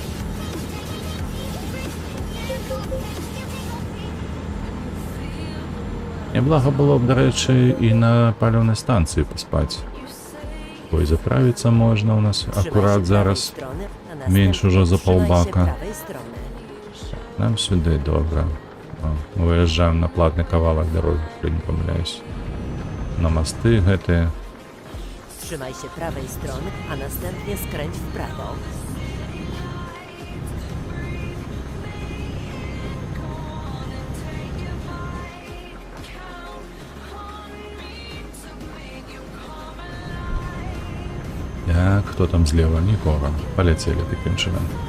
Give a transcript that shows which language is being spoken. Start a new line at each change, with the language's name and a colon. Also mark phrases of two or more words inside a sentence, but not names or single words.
Belarusian: Няблага было б, дарэчы, і на паліўнай станцыі паспаць. Ой, заправіцца можна ў нас акурат зараз. Менш ужо за паўбака. Нам сюды, добра. Мы выязджаем на платны кавалак дарогі, калі не памыляюсь. На масты гэтыя.
Polish: Trzymaj się prawej strony, a następnie skręć w prawo.
Belarusian: Так, хто там злева? Нікога. Паляцелі такім чынам.